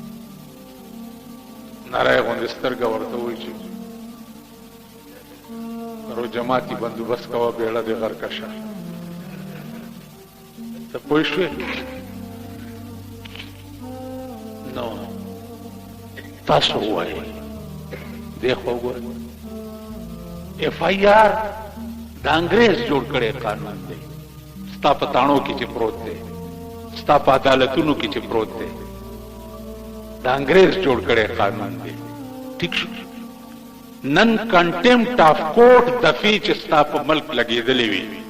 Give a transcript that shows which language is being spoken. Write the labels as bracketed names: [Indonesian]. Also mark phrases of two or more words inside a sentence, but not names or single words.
[Pashto] نری غوندې سترګه ورته وایي چې رو جماعتي بندوبست کوه بیړه دې غرقه شه. ته پوه شوې؟ نو تاسو ووایئ دی خو وګورئ ایف آئی آر د انګريز جوړ کړي قانون دی ستا په تاڼو کې چې پروت دی ستا په عدالتونو کې چې پروت دی د انګريز جوړ کړي قانون دی ٹھیک شو نن [English] contempt of court [Pashto] د فی چې ستا په ملک لګېدلې وي